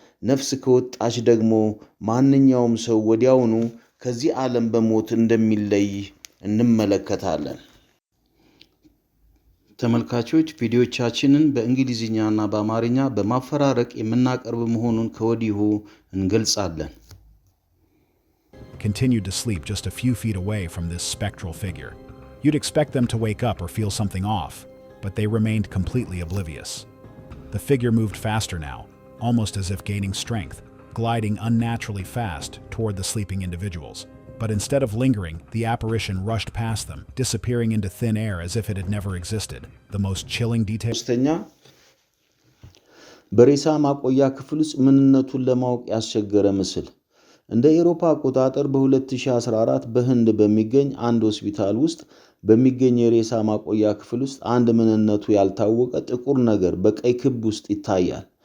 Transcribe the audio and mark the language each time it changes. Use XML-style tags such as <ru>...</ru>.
<am>ነፍስ ከወጣች ደግሞ ማንኛውም ሰው ወዲያውኑ ከዚህ ዓለም በሞት እንደሚለይ እንመለከታለን። ተመልካቾች ቪዲዮቻችንን በእንግሊዝኛና በአማርኛ በማፈራረቅ የምናቀርብ መሆኑን ከወዲሁ እንገልጻለን።</am> <en>Continued to sleep just a few feet away from this spectral figure. You'd expect them to wake up or feel something off, but they remained completely oblivious. The figure moved faster now, almost as if gaining strength, gliding unnaturally fast toward the sleeping individuals. But instead of lingering, the apparition rushed past them, disappearing into thin air as if it had never existed. The most chilling detail.</en> <am>በሬሳ ማቆያ ክፍል ውስጥ ምንነቱን ለማወቅ ያስቸገረ ምስል። እንደ አውሮፓ አቆጣጠር በ2014 በህንድ በሚገኝ አንድ ሆስፒታል ውስጥ በሚገኝ የሬሳ ማቆያ ክፍል ውስጥ አንድ ምንነቱ ያልታወቀ ጥቁር ነገር በቀይ ክብ ውስጥ ይታያል።</am>